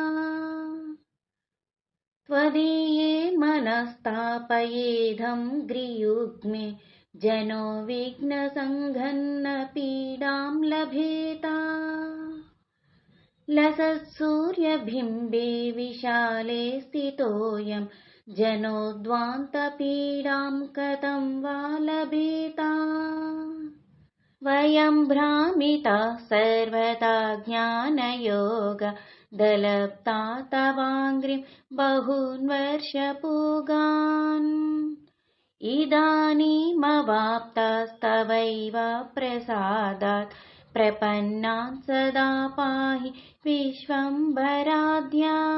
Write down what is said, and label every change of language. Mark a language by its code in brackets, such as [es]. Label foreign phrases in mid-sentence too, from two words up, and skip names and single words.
[sa] త్వదీయే మనస్తాపయేధం గ్రీయుగ్మే జనో విఘ్నసంఘన్న పీడాం లభేత లసత్సూర్యబింబే విశాలే స్థితోయం జనోద్వాంతపీడాం కథం వా లభేత. వయం భ్రామితాః సర్వదా జ్ఞానయోగ दलप्ता तवाङ्घ्रिं बहून् वर्षपूगान् इदानीमवाप्तास्तवैव प्रसादात् प्रपन्नान् सदा पाहि विश्वम्भराध्या।